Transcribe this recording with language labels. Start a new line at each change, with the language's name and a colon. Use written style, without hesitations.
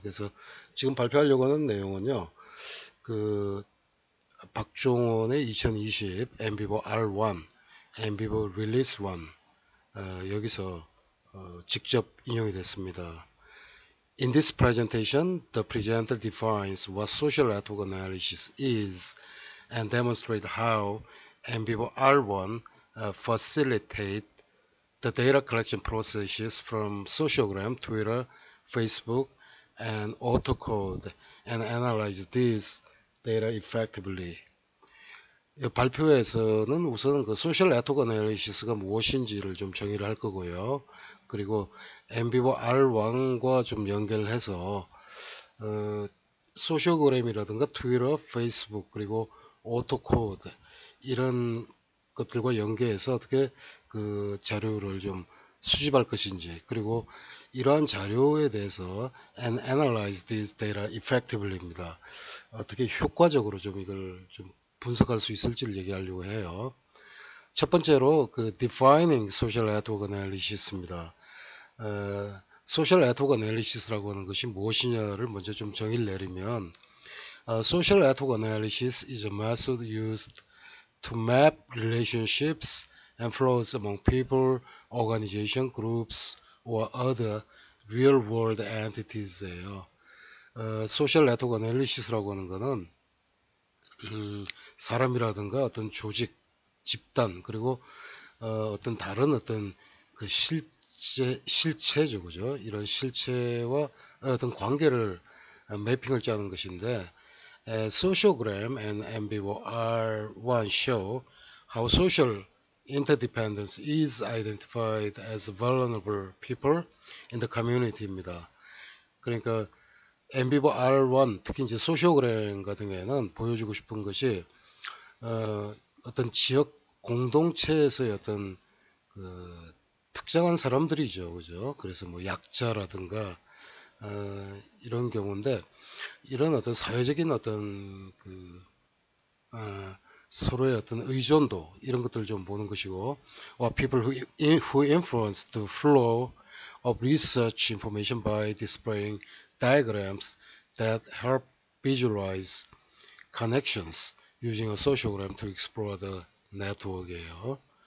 Korean: 그래서 지금 발표하려고 하는 내용은요, 그 박종원의 2020 MBIVO R1, MBIVO Release 1 여기서 직접 인용이 됐습니다.
English: In this presentation, the presenter defines what social network analysis is and demonstrate how MBIVO R1 facilitate the data collection processes from sociogram, Twitter, Facebook, and AutoCode and analyze these data effectively.
Korean: 발표에서는 우선 그 소셜 네트워크 애널리시스가 무엇인지를 좀 정의를 할 거고요. 그리고 MBIVO R1과 좀 연결해서 소시오그램이라든가 트위터, 페이스북 그리고 오토코드 이런 것들과 연계해서 어떻게 그 자료를 좀 수집할 것인지 그리고 이러한 자료에 대해서
English: and analyze these data effectively
Korean: 입니다. 어떻게 효과적으로 좀 이걸 좀 분석할 수 있을지를 얘기하려고 해요. 첫 번째로 그
English: defining social network analysis
Korean: 입니다.
English: social network analysis라고
Korean: 하는 것이 무엇이냐를 먼저 좀 정의를 내리면
English: social network analysis is a method used to map relationships and flows among people, organization, groups, or other real-world entities예요.
Korean: social network analysis라고 하는 것은 사람이라든가 어떤 조직, 집단 그리고 어떤 다른 어떤 그 실체죠, 그죠? 이런 실체와 어떤 관계를 매핑을 짜는 것인데,
English: Sociogram and MBIVO R1 show how social interdependence is identified as vulnerable people in the community입니다.
Korean: 그러니까 MBIVO R1 특히 이제 소시오그램 같은 경우에는 보여주고 싶은 것이 어떤 지역 공동체에서의 어떤 그 특정한 사람들이죠, 그죠? 그래서 뭐 약자라든가 이런 경우인데 이런 어떤 사회적인 어떤 그 서로의 어떤 의존도 이런 것들을 좀 보는 것이고,
English: or people who influence the flow of research information by displaying diagrams that help visualize connections using a sociogram to explore the network이에요.